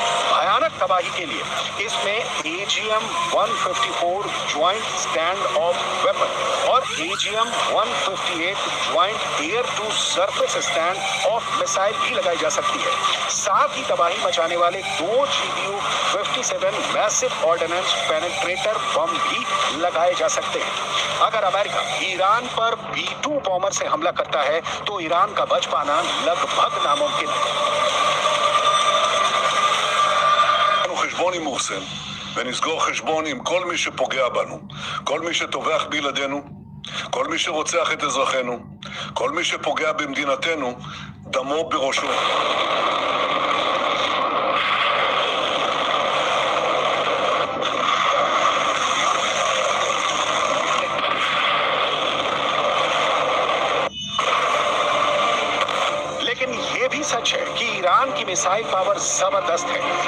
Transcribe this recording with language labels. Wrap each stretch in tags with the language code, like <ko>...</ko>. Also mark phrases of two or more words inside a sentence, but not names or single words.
<hi>भयानक तबाही के लिए इसमें AGM-154</hi> <en>joint stand off weapon</en> <hi>और AGM-158</hi> <en>joint air to surface stand off missile</en> <hi>भी लगाई जा सकती है। साथ ही तबाही मचाने वाले 2 GPU-57</hi> <en>massive ordnance penetrator</en> <hi>बम भी लगाए जा सकते हैं। अगर अमेरिका ईरान पर B-2 बॉमर से हमला करता है तो ईरान का बच पाना लगभग नामुमकिन है।</hi> <he>חשבון עם מורסן, ונסגור חשבון עם כל מי שפוגע בנו, כל מי שטובח בילדינו, כל מי שרוצח את אזרחינו, כל מי שפוגע במדינתנו, דמו בראשו.</he> <hi>सच है कि ईरान की</hi> <en>missile power</en> <hi>जबरदस्त है।</hi>